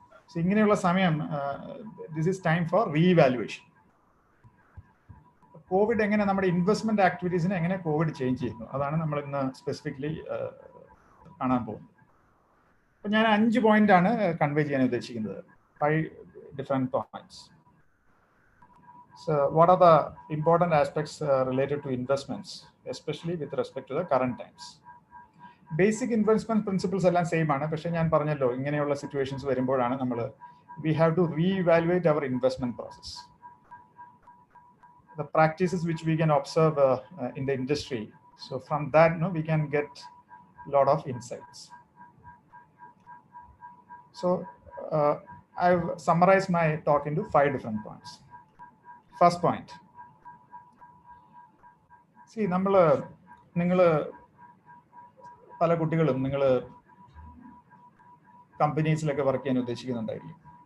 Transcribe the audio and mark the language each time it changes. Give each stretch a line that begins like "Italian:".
Malayalam: So ഇങ്ങനെയുള്ള സമയം
English: This is time for reevaluation.
Malayalam: Covid എങ്ങനെ നമ്മുടെ ഇൻവെസ്റ്റ്മെന്റ് ആക്ടിവിറ്റീസിനെ എങ്ങനെ കോവിഡ് ചേഞ്ച് ചെയ്യുന്നു, അതാണ് നമ്മൾ ഇന്ന് സ്പെസിഫിക്കലി കാണാൻ പോകുന്നത്. അപ്പം ഞാൻ 5 പോയിന്റാണ് കൺവേ ചെയ്യാൻ ഉദ്ദേശിക്കുന്നത്.
English: 5 different points. So what are the important aspects related to investments, especially with respect to the current times? Basic investment principles
Malayalam: എല്ലാം സെയിം ആണ്. പക്ഷെ ഞാൻ പറഞ്ഞല്ലോ, ഇങ്ങനെയുള്ള സിറ്റുവേഷൻസ് വരുമ്പോഴാണ് നമ്മൾ
English: we have to reevaluate our investment process. The practices which we can observe in the industry. So from that, we can get a lot of insights. So I've summarized my talk into 5 different points. First point.
Malayalam: See, നിങ്ങൾ പല കുട്ടികളും നിങ്ങൾ കമ്പനീസിലൊക്കെ work ചെയ്യാൻ ഉദ്ദേശിക്കുന്നുണ്ടായിരിക്കും.